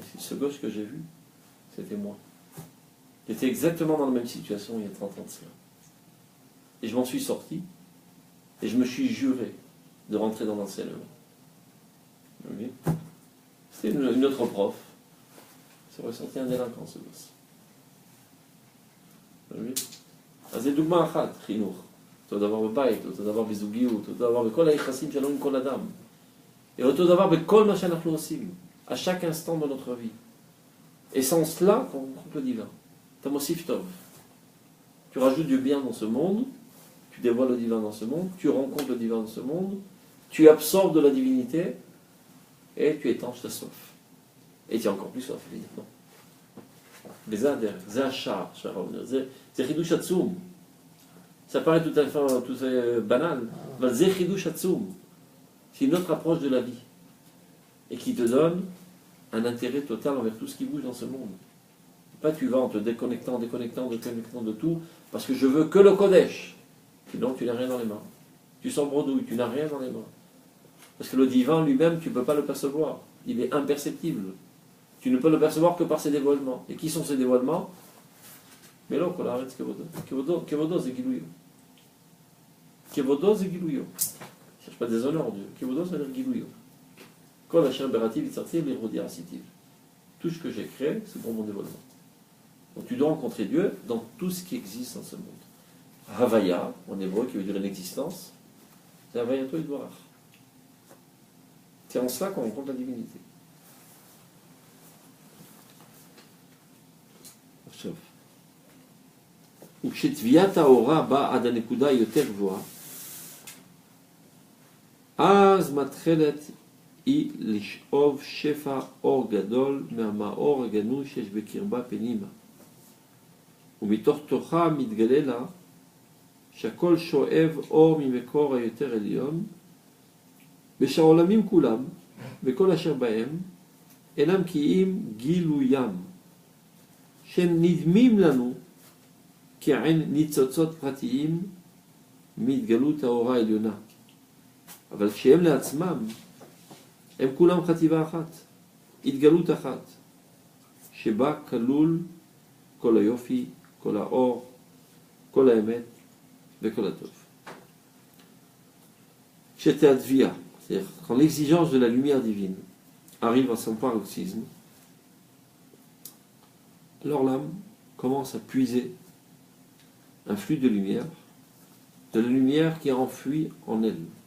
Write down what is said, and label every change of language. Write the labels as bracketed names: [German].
[French] Et ce gosse que j'ai vu, c'était moi. J'étais exactement dans la même situation il y a 30 ans de cela. Et je m'en suis sorti, et je me suis juré de rentrer dans l'enseignement. Oui. C'était une autre prof. C'est ressorti un délinquant, ce gosse. Oui. [Hebrew] אז זה דוגמה אחת, חינוך. אותו דבר בבית, אותו דבר בזוגיות, אותו דבר בכל היחסים שלנו עם כל אדם. [French] Et [Hebrew] אותו דבר בכל מה שאנחנו עושים, [French] à chaque instant de notre vie. Et sans cela, on rencontre le divin. Tamosif Tov. Tu rajoutes du bien dans ce monde, tu dévoiles le divin dans ce monde, tu rencontres le divin dans ce monde, tu absorbes de la divinité, et tu étanches ta soif. Et tu as encore plus soif, évidemment. [Hebrew] זה השער שהרב, זה חידוש עצום. [French] Ça paraît tout à fait banal, mais [Hebrew] זה חידוש עצום. [French] C'est une autre approche de la vie et qui te donne un intérêt total envers tout ce qui bouge dans ce monde. Pas tu vas en te déconnectant de tout parce que je veux que le Kodesh. Donc tu n'as rien dans les mains. Tu sens bredouille, tu n'as rien dans les mains. Parce que le divin lui-même, tu ne peux pas le percevoir. Il est imperceptible. Tu ne peux le percevoir que par ses dévoilements. Et qui sont ces dévoilements? Mais là, on arrête Kevodo, c'est Gilouyo. Kevodo, c'est Gilouyo. Je ne cherche pas des honneurs, Dieu. Kevodo, ça veut dire Gilouyo. [Hebrew] Kol Asher Berativ Yitzartiv L'Irodi Arasitiv. [French] Tout ce que j'ai créé, c'est pour mon dévoilement. Donc tu dois rencontrer Dieu dans tout ce qui existe dans ce monde. Havaya, en hébreu, qui veut dire une existence, c'est [Hebrew] Havaya Toi Yidvarach. [French] C'est en cela qu'on rencontre la divinité. [Hebrew] עכשיו, וכשתביעת האורה באה עד הנקודה היותר גבוהה, אז מתחילת היא לשאוב שפע אור גדול מהמאור הגנוז שיש בקרבה פנימה. ומתוך תוכה מתגלה לה שהכל שואב אור ממקור היותר עליון, ושהעולמים כולם, וכל אשר בהם, אינם כי אם גילוים, שנדמים לנו כעין ניצוצות פרטיים מהתגלות האורה העליונה. אבל כשהם לעצמם, הם כולם חטיבה אחת, התגלות אחת, שבה כלול כל היופי, כל האור, כל האמת וכל הטוב. כשתהדביה, [French] c'est-à-dire quand l'exigence de la lumière divine arrive à son paroxysme, alors l'âme commence à puiser un flux de la lumière qui est enfouie en elle.